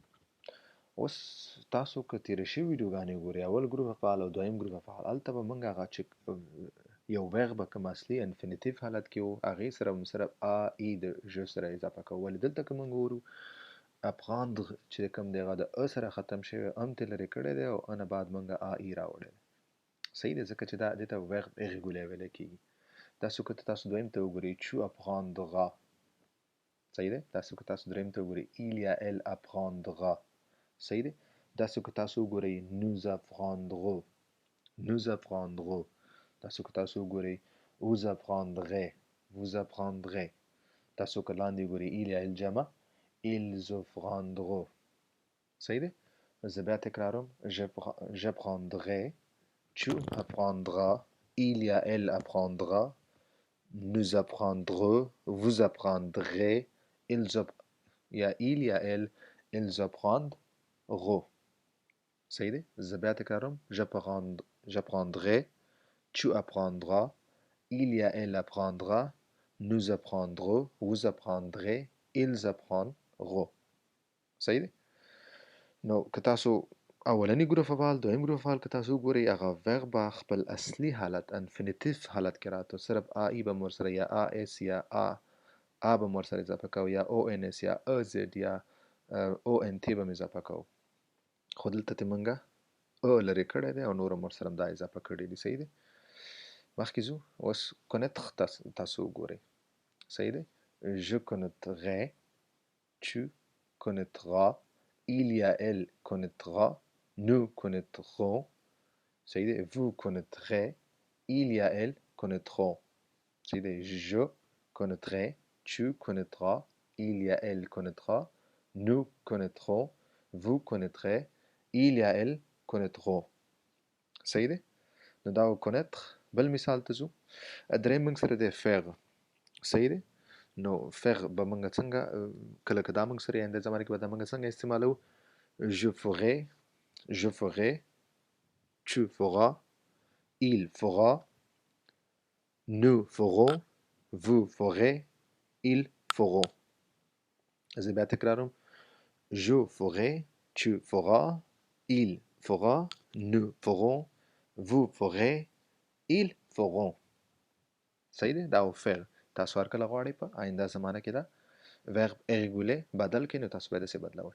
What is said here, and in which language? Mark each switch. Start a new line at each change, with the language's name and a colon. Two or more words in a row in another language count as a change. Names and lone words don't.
Pashto: اوس تاسو که تېرې شوي ویډیوګانې وګورئ اول ګروپ افعال او دویم ګروپ افعال، هلته به موږ هغه چې یو verb به کوم اصلي انفینیټیو حالت کې و هغې سره به صرف آ ای د ژ سره اضافه کوو. ولې دلته که موږ ګورو apprendre چې کوم دی هغه د ا سره ختم شوی، ام ترې لرې کړی دی او ا نه بعد موږ آ ای راوړی دی. صحیح دی؟ ځکه چې دا دې ته
French: verb irrégulier
Pashto: ویلی کېږي. داسې که تاسو دویم ته وګورئ
French: tu apprendras.
Pashto: صحیح دی؟ داسې که تاسو دریم ته وګورئ il یا
French: elle apprendra.
Pashto: صحیح دی؟ داسې که تاسو وګورئ
French: nous apprendrons. nous apprendrons.
Pashto: تاسو که تاسو وګورئ
French: vous apprendrez. vous apprendrez.
Pashto: تاسو که لاندې وګورئ il یا elle جمع
French: ils apprendront.
Pashto: صحیح دی؟ زه بیا تکراروم
French: j'apprendrai، tu apprendras، il یا elle apprendra، nous apprendrons، vous apprendrez، یا il یا elle ils apprendront.
Pashto: صحیح دی؟ زه بیا تکراروم
French: j'apprendrai، tu apprendras، il یا elle apprendra، nous apprendrons، vous apprendrez، ils apprendront.
Pashto: صحیح دی؟ نو که تاسو اولنی ګروپ افعال دویم ګروپ افعال که تاسو وګورئ هغه verb به خپل اصلي حالت انفینیټیو حالت کې راته، صرف آ ای به مو ورسره یا آ اس یا آ به مو ورسره اضافه کوو یا او ان اس یا ا زد یا او ان تی به مو اضافه کوو. خو دلته ترې موږ لرې کړی دی او نور هم ورسره دا اضافه کړي دي. صحیح دی؟ مخکې ځو. اوس connaître تاسو وګورئ. صحیح دی؟
French: je connaîtrai, tu connaîtras, il y a elle connaîtra, nous connaîtrons.
Pashto: صحیح دی.
French: vous connaîtrez, il y a elle connaîtront.
Pashto: صحیح دی.
French: je connaîtrai, tu connaîtras, il y a elle connaîtra, nous connaîtrons, vous connaîtrez, il y a elle connaîtront.
Pashto: صحیح دی. نو دا و connaître. بل مثال ته ځو. دریم موږ سره دی faire. صحیح دی. نو faire به موږ څنګه کله که دا موږ سره آینده زمانه کې به دا موږ څنګه استعمالوو؟
French: je ferai, je ferai, tu feras, il fera, nous ferons, vous ferez, ils feront.
Pashto: زه بیا تکرارم.
French: je ferai, tu feras, il fera, nous ferons, vous ferez, ils feront.
Pashto: صحیح دی. دا و faire. تاسو هر کله غواړئ په آینده زمانه کې دا
French: verb irrégulier
Pashto: بدل کړئ نو تاسو باید داسې بدلوئ.